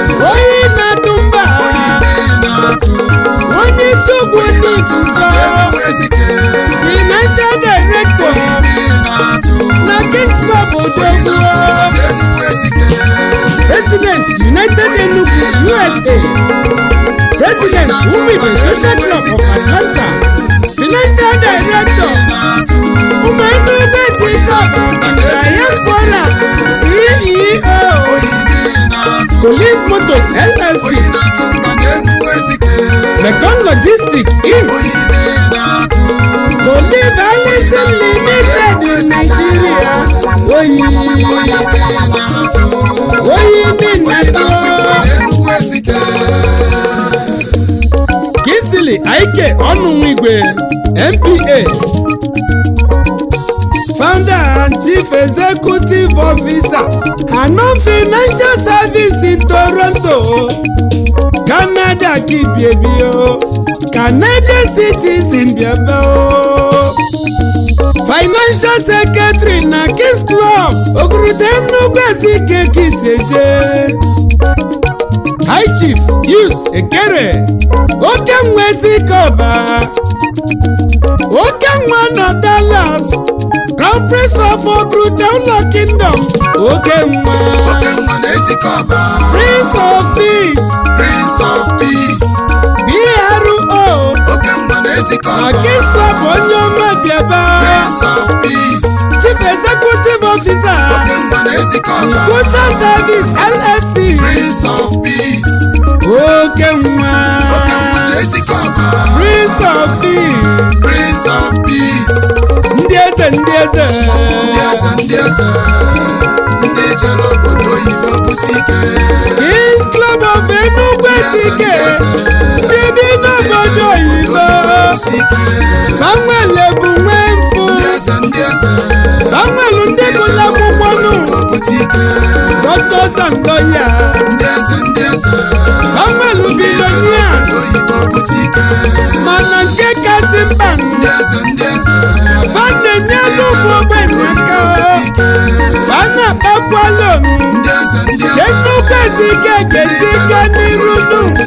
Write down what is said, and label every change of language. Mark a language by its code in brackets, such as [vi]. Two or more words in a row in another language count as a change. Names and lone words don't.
[ig] Oyi na-atụ mba. Oyi na-atụ. Onye isi ugwu ndị Igbo nsọ. Oyi na-atụ mba n'Enugu Ezike. [en] Financial Director. [ig] Oyi na-atụ. Na Kings Club Oyi na-atụ mba Odogwu. n'Enugu Ezike. President United Enugu, U S A. [en] President Umibe Social Club of Atlanta. Financial Director. Ụmụ Enugu Ezike Ọba. Diaspora. C E O. Collive Motors L L C. Mekong Logistics Inc. Collive Allison Limited in Nigeria. [ig] Oyi. Oyi dị nnatụ. Kisili Aike Ọnụ Nwigwe, M P A. [en] Founder and Chief Executive Officer, Hano Financial Service in Toronto, Canada, Kibiebio, Canadian citizen, Biabao. Financial Secretary na Kings Club, Ogurude Nnukwu Ezike Kiseje. High Chief Pius Ekere, Oke Nwa Ezike Ọba, Oke Nwa na Dallas, Crown Prince of Ogurude Ụlọ Kingdom, Oke Nwa. [ig] Oke Nwa na Ezike Ọba. [en] Prince of Peace. Prince of Peace. [ig] B R O. Oke Nwa na Ezike Ọba. Na Kings Club onye ọma Biaba. [en] Prince of Peace. Chief Executive Officer. [ig] Oke Nwa na Ezike Ọba. Ikusa Service L L C. [en] Prince of Peace. [ig] Oke Nwa. Oke Nwa na Ezike Ọba. [en] Prince of Peace. Prince of Peace. [ig] Ndị eze, ndị eze. Ndị eze, ndị eze. Ndị je n'obodo oyibo bute ike. Kings Club of Enugu Ndị eze, Ezike. ndị eze. Ndị bi n'obodo oyibo. Ndị je n'obodo oyibo bute ike. Samuel Ebunwe Mfu. Ndị eze, ndị eze. Samuel ndị gụrụ akwụkwọ nụ. Ndị je n'obodo oyibo bute ike. [en] Doctors and lawyers. [ig] Ndị eze, ndị eze. Samuel Ndị je Bilonia. n'obodo oyibo bute ike. Mana nke kasị mkpa nụ. Ndị eze, ndị eze. Fa na-enye elu ụmụ ogbenye aka o. Fa na-akpakwala onu. Ndị eze, ndị eze. Enugu Ezike ga-esi ike n'iru nụ.